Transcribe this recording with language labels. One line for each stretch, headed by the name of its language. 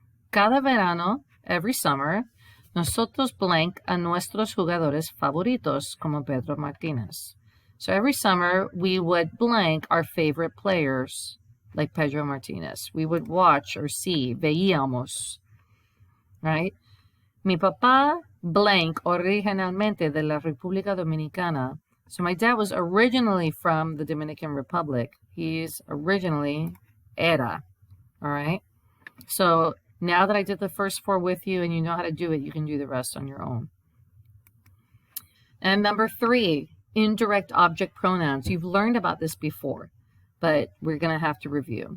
Spanish: Cada verano,
English: every summer,
Spanish: nosotros blank a nuestros jugadores favoritos, como Pedro Martinez.
English: So every summer, we would blank our favorite players, like Pedro Martinez. We would watch or see, veíamos, right?
Spanish: Mi papá blank originalmente de la República Dominicana.
English: So my dad was originally from the Dominican Republic. He's originally era, all right? So now that I did the first 4 with you and you know how to do it, you can do the rest on your own. And number 3, indirect object pronouns. You've learned about this before, but we're going to have to review.